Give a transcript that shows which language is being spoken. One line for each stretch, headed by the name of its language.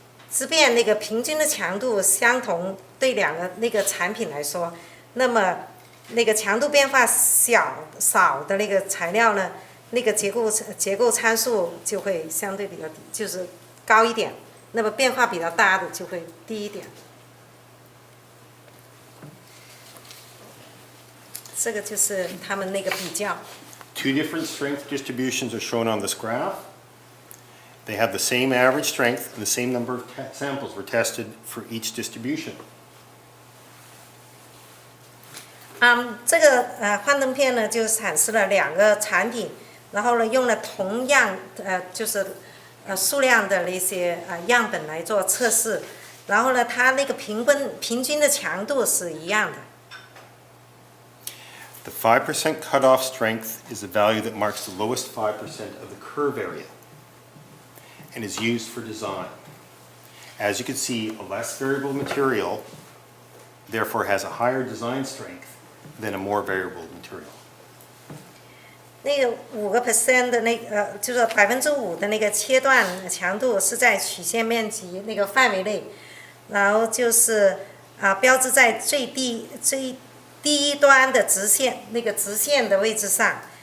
Chinese: 即便那个平均的强度相同，对两个那个产品来说，那么那个强度变化少的那个材料呢，那个结构参数就会相对比较低，就是高一点。那么变化比较大的就会低一点。这个就是他们那个比较。
English: Two different strength distributions are shown on this graph. They have the same average strength and the same number of samples were tested for each distribution.
Chinese: 这个幻灯片呢，就产生了2个产品，然后呢，用了同样就是数量的那些样本来做测试，然后呢，它那个平均的强度是一样的。
English: The 5% cutoff strength is a value that marks the lowest 5% of the curve area and is used for design. As you can see, a less variable material therefore has a higher design strength than a more variable material.
Chinese: 那个5%的就是5%的那个切断强度是在曲线面积那个范围内，然后就是标志在最低端的直线那个直线的位置上。